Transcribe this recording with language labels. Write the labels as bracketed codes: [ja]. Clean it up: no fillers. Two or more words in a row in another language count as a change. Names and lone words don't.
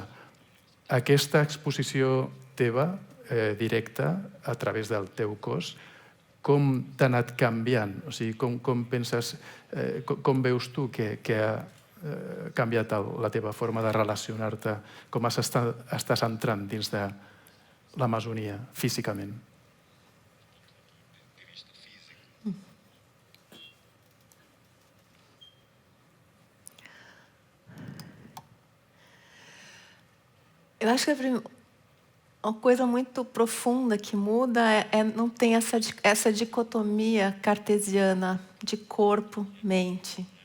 [ca] Aquesta exposició teva, directa, a través del teu cos, com t'ha anat canviant? O sigui, com penses, com veus tu que ha canviat la teva forma de relacionar-te? Com estàs entrant dins de l'Amazonia, físicament? [pt] Eu acho que uma coisa muito profunda que muda não tem essa dicotomia cartesiana de corpo, mente.